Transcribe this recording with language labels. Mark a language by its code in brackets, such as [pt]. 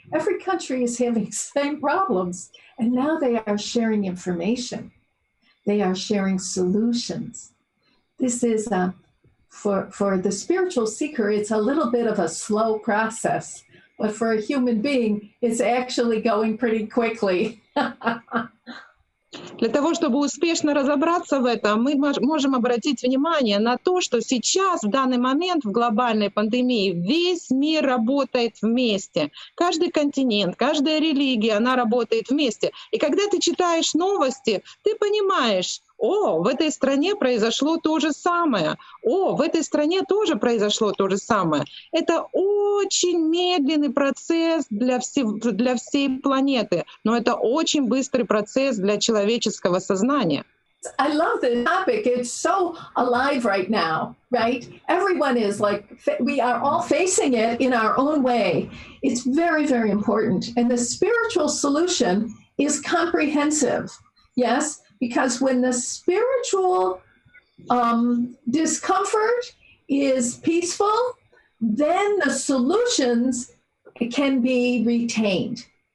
[en] Every country is having the same problems. And now they are sharing information. They are sharing solutions. This is, for the spiritual seeker, it's a little bit of a slow process. But for a human being, it's actually going pretty quickly. [ru] Для того, чтобы успешно разобраться в этом, мы можем обратить внимание на то, что сейчас, в данный момент, в глобальной пандемии, весь мир работает вместе. Каждый континент, каждая религия, она работает вместе. И когда ты читаешь новости, ты понимаешь, о, в этой стране произошло то же самое. О, в этой стране тоже произошло то же самое. Это очень медленный процесс для всей планеты, но это очень быстрый процесс для человеческого сознания. [en] I love the topic. It's so alive right now, right? Everyone is like, we are all facing it in our own way. It's very, very important. And the spiritual solution is comprehensive. Yes? Because when the spiritual discomfort is peaceful, then the solutions can be retained.